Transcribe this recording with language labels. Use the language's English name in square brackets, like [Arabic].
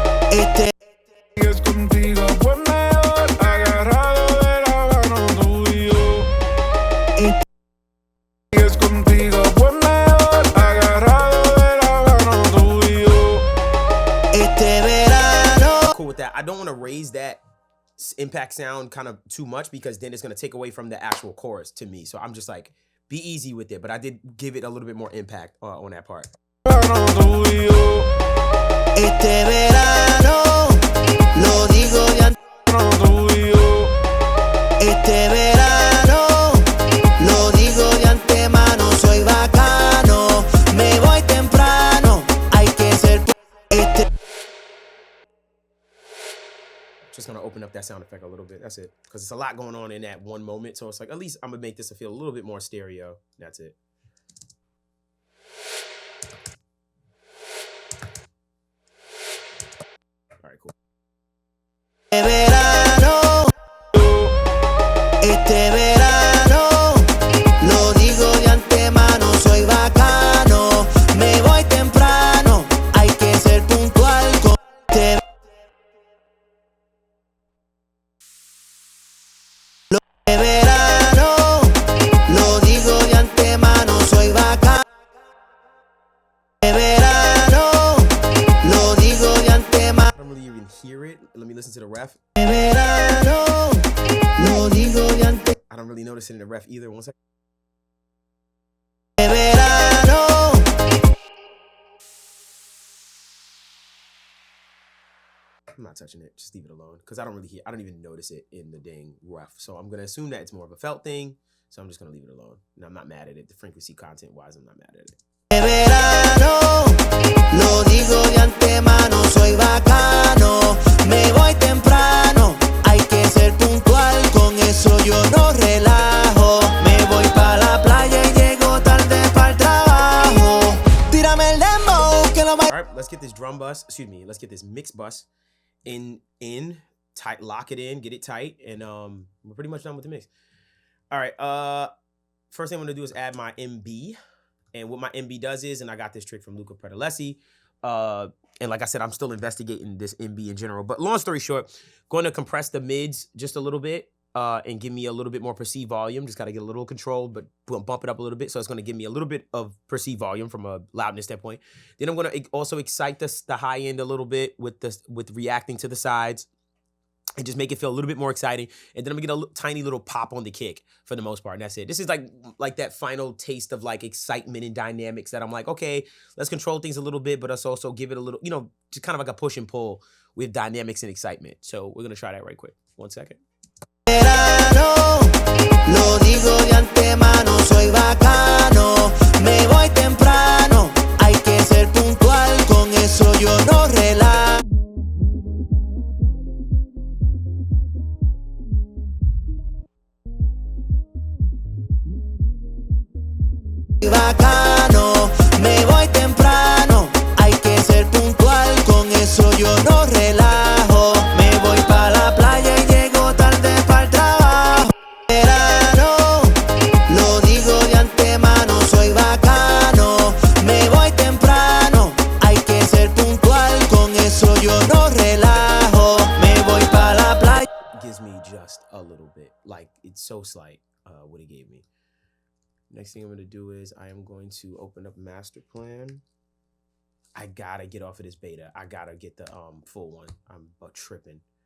[Spanish] este Y es contigo, pues mejor agarrado de la mano tuyo. Y es contigo, pues mejor agarrado de la mano tuyo. este verano, [English] Cool with that. I don't want to raise that impact sound kind of too much because then it's going to take away from the actual chorus to me. So I'm just like, be easy with it. But I did give it a little bit more impact on that part. [Spanish] Mano tuyo. este verano, lo digo de antemano, Mano tuyo. este verano, lo digo de antemano, soy bacano, me voy temprano, hay que ser este [English] Just going to open up that sound effect a little bit. That's it. Because it's a lot going on in that one moment. So it's like, at least I'm going to make this feel a little bit more stereo. That's it. All right, cool. [Spanish] verano, este verano, lo digo de antemano, soy bacano, me voy temprano, hay que ser puntual con este verano, lo digo de antemano, soy bacano, verano, lo digo de antemano. [English] I don't really even hear it. Let me listen to the ref. [Spanish] Verano, lo digo de antemano, [English] I don't really notice it in the ref either. 1 second. [Spanish] verano, [English] I'm not touching it. Just leave it alone. Because I don't really hear, I don't even notice it in the dang ref. So I'm going to assume that it's more of a felt thing. So I'm just going to leave it alone. And I'm not mad at it. The frequency content wise, I'm not mad at it. [Spanish] verano, lo digo de antemano, soy bacano, me voy temprano, hay que ser puntual, con eso yo no relajo, me voy pa' la playa y llego tarde pa'l trabajo, tírame el dembow que lo va. [English] All right, let's get this drum bus. Excuse me. Let's get this mix bus in tight. Lock it in. Get it tight. And we're pretty much done with the mix. All right. first thing I'm gonna do is add my MB. And what my MB does is, and I got this trick from Luca Predalesi, and like I said, I'm still investigating this MB in general. But long story short, going to compress the mids just a little bit and give me a little bit more perceived volume. Just got to get a little controlled, but bump it up a little bit. So it's going to give me a little bit of perceived volume from a loudness standpoint. Then I'm going to also excite the high end a little bit with reacting to the sides. And just make it feel a little bit more exciting. And then I'm gonna get a tiny little pop on the kick for the most part. And that's it. This is like that final taste of like excitement and dynamics that I'm like, okay, let's control things a little bit, but let's also give it a little, just kind of like a push and pull with dynamics and excitement. So we're gonna try that right quick. 1 second. [Spanish] Verano, lo digo de antemano, soy bacano, me voy temprano, hay que ser puntual, con eso yo no relajo. Bacano, me voy temprano, hay que ser puntual, con eso yo no relajo. Me voy pa' la playa y llego tarde para el trabajo. Verano, lo digo de antemano, soy bacano, me voy temprano, hay que ser puntual, con eso yo no relajo. Me voy pa' la playa. [English] It gives me just a little bit, like it's so slight what it gave me. Next thing I'm going to do is I am going to open up master plan. I got to get off of this beta. I got to get the full one. I'm tripping.